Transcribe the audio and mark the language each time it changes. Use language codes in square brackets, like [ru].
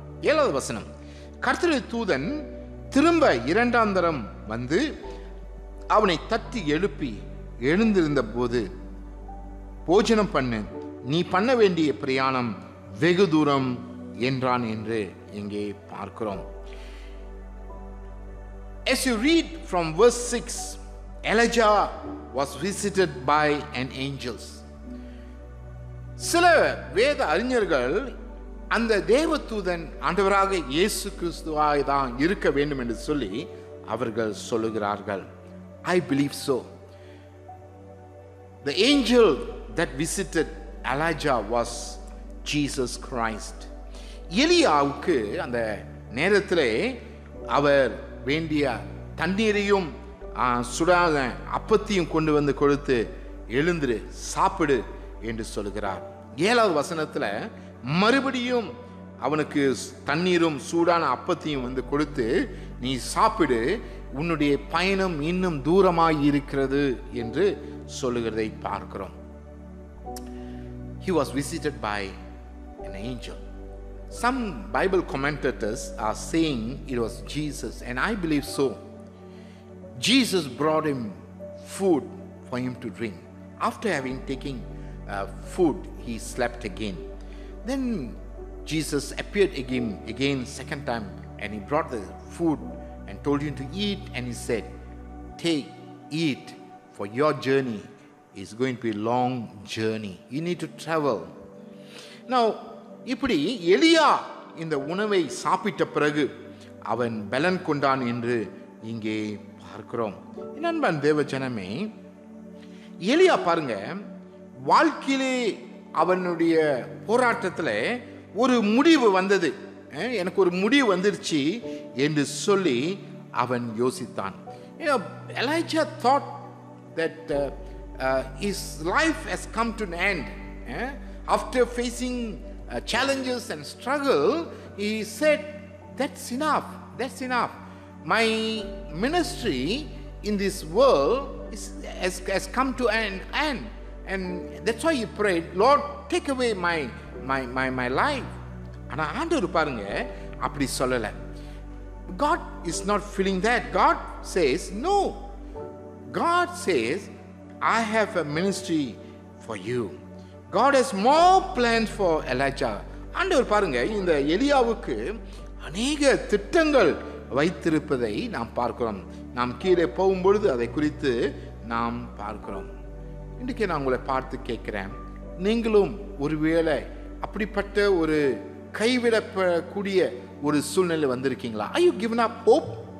[ta] 7வது வசனம், கர்த்தருடைய தூதன் திரும்ப 2ஆம் தரம் வந்து அவனை தட்டி எழுப்பி, எழுந்திருந்த போது போஜனம் பண்ணு, நீ பண்ண வேண்டிய பிரயாணம் வெகு தூரம் என்றான் என்று இங்கே பார்க்கிறோம். [en] As you read from verse 6, Elijah was visited by an angel. [ta] சில வேத அறிஞர்கள் அந்த தேவதூதன் ஆண்டவராக இயேசு கிறிஸ்துவாய் தான் இருக்க வேண்டும் என்று சொல்லி அவர்கள் சொல்லுகிறார்கள். [en] I believe so. The angel that visited Elijah was Jesus Christ. [ta] எலியாவுக்கு அந்த நேரத்திலே அவர் வேண்டிய தண்ணீரையும் சுடாத அப்பத்தையும் கொண்டு வந்து கொடுத்து, எழுந்திரு, சாப்பிடு என்று சொல்கிறார். 7வது வசனத்தில் மறுபடியும் அவனுக்கு தண்ணீரும் சூடான அப்பத்தையும் வந்து கொடுத்து, நீ சாப்பிடு, உன்னுடைய பயணம் இன்னும் தூரமாய் இருக்கிறது என்று சொல்லுகிறதை பார்க்கிறோம். [en] He was visited by an angel. Some Bible commentators are saying it was Jesus, and I believe so. Jesus brought him food for him to drink. After having taken food, he slept again. Then Jesus appeared again second time, and he brought the food and told him to eat, and he said, take, eat, for your journey is going to be a long journey. You need to travel. [ta] Now, இப்படி எலியா இந்த உணவை சாப்பிட்ட பிறகு அவன் பலன் கொண்டான் என்று இங்கே பார்க்கிறோம். நண்பன் தேவ ஜனமே, எலியா பாருங்க, வாழ்க்கையிலே அவனுடைய போராட்டத்தில் ஒரு முடிவு வந்தது. எனக்கு ஒரு முடிவு வந்துருச்சு என்று சொல்லி அவன் யோசித்தான். [en] Elijah thought that his life has come to an end. After facing challenges and struggle, he said, that's enough. My ministry in this world has come to an end, and that's why he prayed, Lord, take away my life. [ta] ஆனா ஆண்டவர் பாருங்க அப்படி சொல்லல. [en] God is not feeling that. God says no. God says, I have a ministry for you. God has more plans for Elijah. [ta] ஆண்டவர் பாருங்க இந்த எலியாவுக்கு அநேக திட்டங்கள் வைத்திருப்பதை நாம் பார்க்கிறோம். நாம் கீழே போகும்பொழுது அதை குறித்து நாம் பார்க்கிறோம். இன்றைக்கு நான் உங்களை பார்த்து கேட்கிறேன், நீங்களும் ஒருவேளை அப்படிப்பட்ட ஒரு கைவிடக்கூடிய ஒரு சூழ்நிலை வந்திருக்கீங்களா? [en] Are you given up hope?